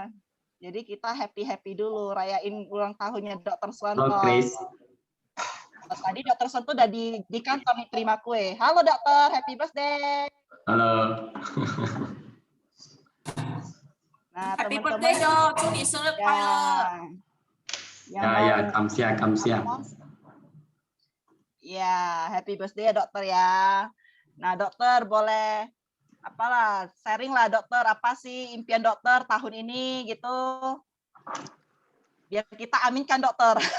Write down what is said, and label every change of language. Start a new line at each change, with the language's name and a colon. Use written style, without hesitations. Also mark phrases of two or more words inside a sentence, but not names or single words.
Indonesian: Jadi kita happy dulu rayain ulang tahunnya Dr. Suwanto. Tadi Dr. Suwanto udah di kantor nih terima kue. Halo dokter,
English: happy birthday.
Indonesian: Halo. Nah, happy teman-teman, birthday dok,
Chinese: 祝你生日快乐。
Indonesian: Ya, kamsia. Ya,
English: happy birthday
Indonesian: ya dokter ya. Nah dokter boleh sharing lah dokter, apa sih impian dokter tahun ini gitu, biar kita aminkan dokter.